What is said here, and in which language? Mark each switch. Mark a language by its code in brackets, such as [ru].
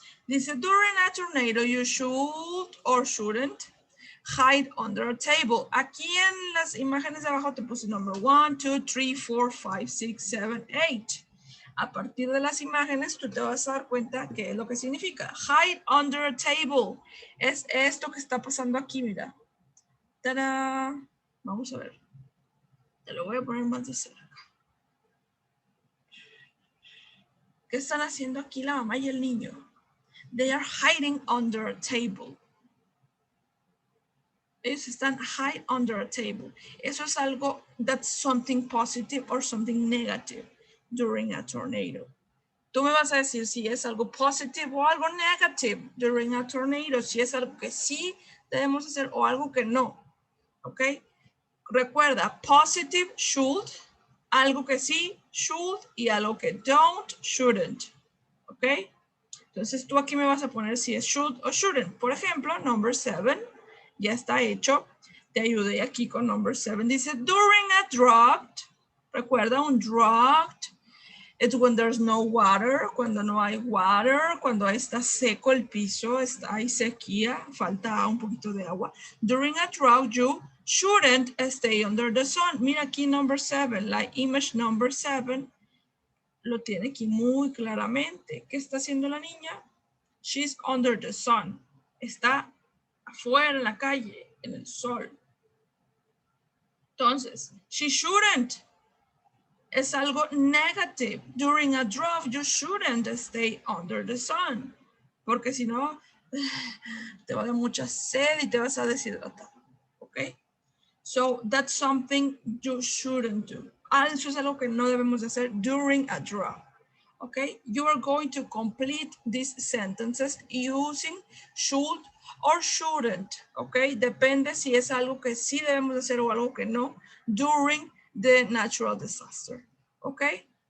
[en] Dice, during a tornado, you should or shouldn't hide under a table. [es] Aquí en las imágenes de abajo te puse number 1, 2, 3, 4, 5, 6, 7, 8. A partir de las imágenes, tú te vas a dar cuenta qué es lo que significa. [en] Hide under a table. [es] Es esto que está pasando aquí, mira. ¡Tarán! Vamos a ver. Te lo voy a poner más de cerca. ¿Qué están haciendo aquí la mamá y el niño? [en] They are hiding under a table. [es] Ellos están [en] hide under a table. [es] Eso es algo, [en] that's something positive or something negative during a tornado. [es] Tú me vas a decir si es algo positivo o algo negative [en] during a tornado, [es] si es algo que sí debemos hacer o algo que no. ¿Ok? Recuerda, positive, should, algo que sí, should, y algo que don't, shouldn't. ¿Ok? Entonces tú aquí me vas a poner si es should o shouldn't. Por ejemplo, number 7 ya está hecho. Te ayudé aquí con number 7. [en] Dice, during a drought. Recuerda, un drought. It's when there's no water, [es] cuando no hay water, cuando está seco el piso, hay sequía, falta un poquito de agua. [en] During a drought, you shouldn't stay under the sun. [es] Mira aquí number 7, la image number 7 lo tiene aquí muy claramente. ¿Qué está haciendo la niña? [en] She's under the sun. [es] Está afuera en la calle, en el sol. Entonces, [en] she shouldn't. [es] Es algo negative. [en] During a drought, you shouldn't stay under the sun. [es] Porque si no, te va a dar mucha sed y te vas a deshidratar. ¿Ok? [en] So, that's something you shouldn't do. [es] Eso es algo que no debemos de hacer [en] during a drought. Okay, you are going to complete these sentences using should or shouldn't. [es] Okay, depende si es algo que sí debemos hacer o algo que no [en] during the natural disaster. [es] Okay.